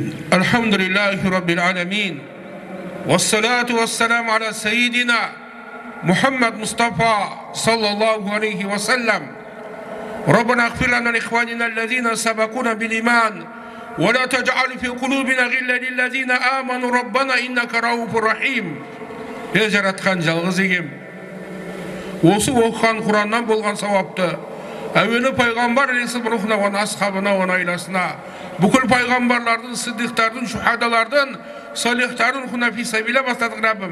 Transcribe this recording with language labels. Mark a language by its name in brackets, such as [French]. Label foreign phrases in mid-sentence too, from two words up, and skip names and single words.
[Arabic] الحمد لله رب العالمين والصلاة والسلام على سيدنا محمد مصطفى صلى الله عليه وسلم. ربنا اغفر لنا لإخواننا الذين سبقونا بالإيمان ولا تجعل في قلوبنا غلا للذين آمنوا ربنا إنك رؤوف رحيم. [Kazakh] Жаратқан жалғыз егем. Осы оқыған Құраннан болған сауапты әуелі пайғамбар алейхиссалам рухына, оның асхабына, оның айласына, бүкіл пайғамбарлардың, сиддиқтардың, шухадалардың, салихтардың рухына фисабиле бастадық Раббым.